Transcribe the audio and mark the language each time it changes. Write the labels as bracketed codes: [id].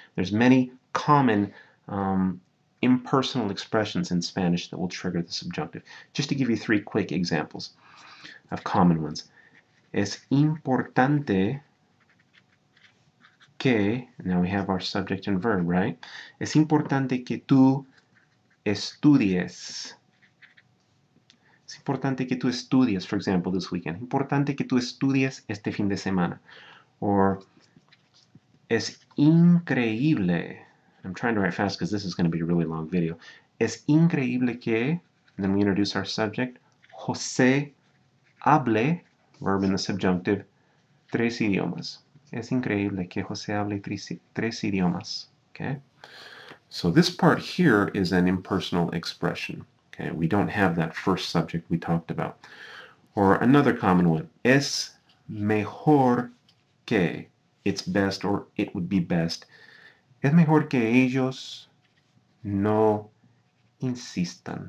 [en] There's many common impersonal expressions in Spanish that will trigger the subjunctive. Just to give you 3 quick examples of common ones. [es] Es importante que, [en] now we have our subject and verb, right? [es] Es importante que tú estudies. Es importante que tú estudies, [en] for example, this weekend. [es] Importante que tú estudies este fin de semana. Or, es increíble. [en] I'm trying to write fast because this is going to be a really long video. [es] Es increíble que, [en] and then we introduce our subject, [es] José hable, [en] verb in the subjunctive, [es] 3 idiomas. Es increíble que José hable 3 idiomas. [en] Okay? So this part here is an impersonal expression. Okay? We don't have that first subject we talked about. Or another common one, [es] es mejor que. [en] It's best, or it would be best. [es] Es mejor que ellos no insistan.